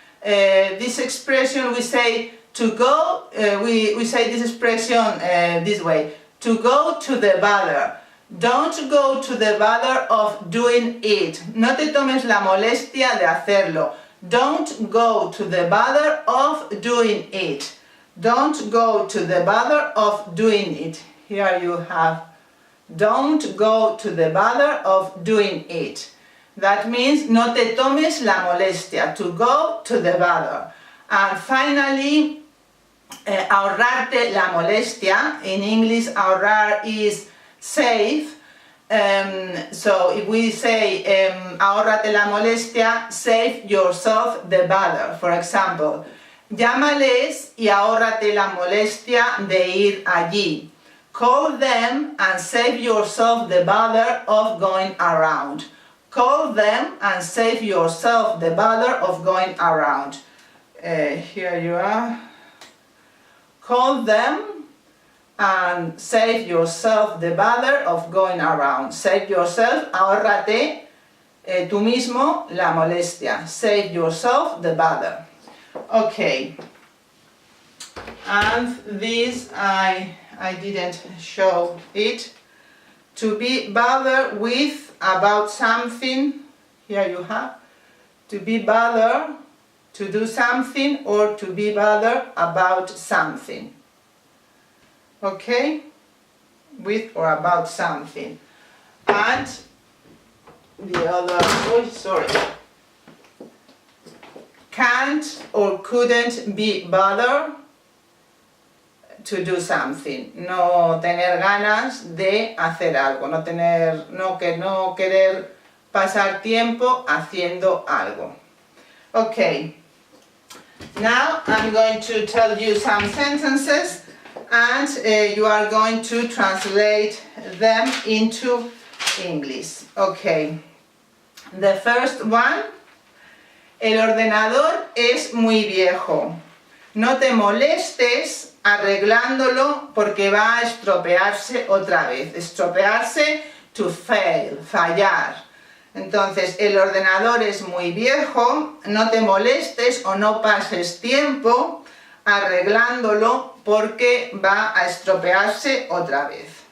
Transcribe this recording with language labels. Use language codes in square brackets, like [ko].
[en] This expression we say to go, we say this expression this way, to go to the bother. Don't go to the bother of doing it. [es] No te tomes la molestia de hacerlo. [en] Don't go to the bother of doing it. Don't go to the bother of doing it. Here you have don't go to the bother of doing it. That means [es] no te tomes la molestia, [en] to go to the bother. And finally, [es] ahorrarte la molestia. [en] In English, ahorrar is save. So if we say [es] ahórrate la molestia, [en] save yourself the bother. For example, [es] llámales y ahórrate la molestia de ir allí. [en] Call them and save yourself the bother of going around. Call them and save yourself the bother of going around. Here you are. Call them and save yourself the bother of going around. Save yourself, [es] ahórrate tú mismo la molestia. [en] Save yourself the bother. Okay. And this I didn't show it. To be bothered with about something. Here you have. To be bothered to do something or to be bothered about something. Okay? With or about something. And the other, oh sorry. Can't or couldn't be bothered to do something. [es] No tener ganas de hacer algo. No querer pasar tiempo haciendo algo. [en] Okay. Now I'm going to tell you some sentences and you are going to translate them into English. Okay. The first one, [es] el ordenador es muy viejo. No te molestes arreglándolo porque va a estropearse otra vez. Estropearse, [en] to fail, [es] fallar. Entonces, el ordenador es muy viejo, no te molestes o no pases tiempo arreglándolo porque va a estropearse otra vez.